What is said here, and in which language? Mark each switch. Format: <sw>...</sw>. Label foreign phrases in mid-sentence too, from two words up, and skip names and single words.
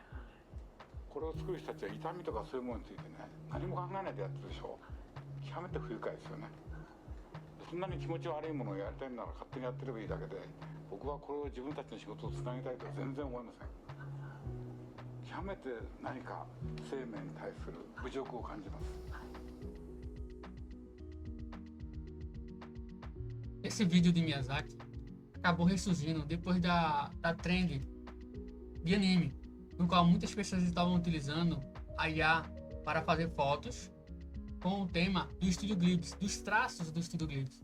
<ja>これを作る人たちは痛みとかそういうものについてね何も考えないでやってるでしょ。極めて不愉快ですよね。そんなに気持ち悪いものをやりたいなら勝手にやってればいいだけで、僕はこれを自分たちの仕事をつなげたいとは全然思いません。極めて何か生命に対する侮辱を感じます。</ja> <pt>Esse vídeo de Miyazaki acabou ressurgindo depois da trend de anime, no qual muitas pessoas estavam utilizando a IA para fazer fotos com o tema do Estúdio Glimpse, dos traços do Estúdio Glimpse.</pt>